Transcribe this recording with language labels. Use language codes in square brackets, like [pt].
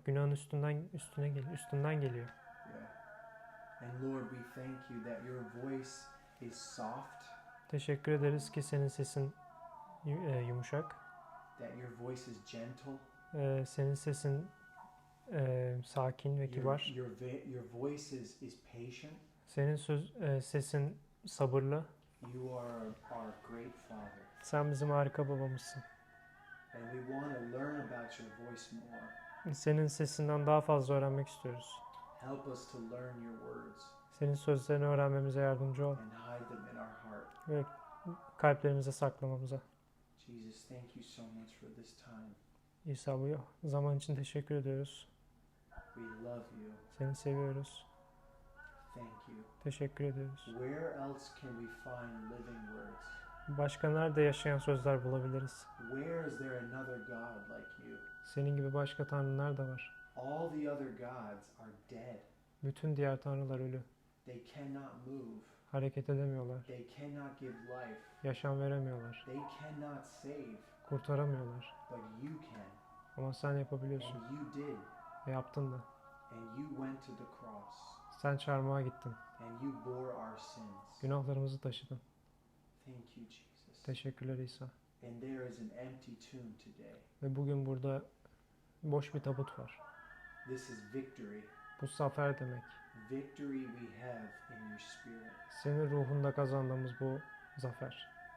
[tr] Günahın üstünden geliyor. Yeah. [en] And Lord, we thank you that your voice is soft, [tr] Teşekkür ederiz ki senin sesin yumuşak. [en] that your voice is gentle. [tr] Senin sesin sakin ve kibar. [en] Your voice is patient. [tr] Senin sesin sabırlı. [en] You are our great Father. [tr] Sen bizim harika babamızsın. [en] And we want to learn about your voice more. [tr] Senin sesinden daha fazla öğrenmek istiyoruz. [en] Help us to learn your words [tr] Senin sözlerini öğrenmemize yardımcı ol [en] and hide them in our heart. [tr] ve kalplerimize saklamamıza. [en] Jesus, thank you so much for this time. [tr] İsa bu zaman için teşekkür ediyoruz. [en] We love you. [tr] Seni seviyoruz. [en] Thank you. [tr] Teşekkür ediyoruz. [en] Where else can we find living words? [tr] Başka nerede yaşayan sözler bulabiliriz? [en] Where is there another God like you? [tr] Senin gibi başka tanrılar da var. [en] All the other gods are dead. [tr] Bütün diğer tanrılar ölü. [en] They cannot move. [tr] Hareket edemiyorlar. [en] They cannot give life. [tr] Yaşam veremiyorlar. [en] They cannot save. [tr] Kurtaramıyorlar. [en] But you can. [tr] Ama sen yapabiliyorsun. [en] And you did. [tr] Ve yaptın da. [en] And you went to the cross. [tr] Sen çarmıha gittin. [en] And you bore our sins. [tr] Günahlarımızı taşıdın. [en] Thank you, Jesus. [tr] Teşekkürler İsa. [en] And there is an empty tomb today. [tr] Ve bugün burada boş bir tabut var. [en] This is victory. [tr] Bu zafer demek. [en] Victory we have in your spirit. [tr] Senin ruhunda kazandığımız bu zafer.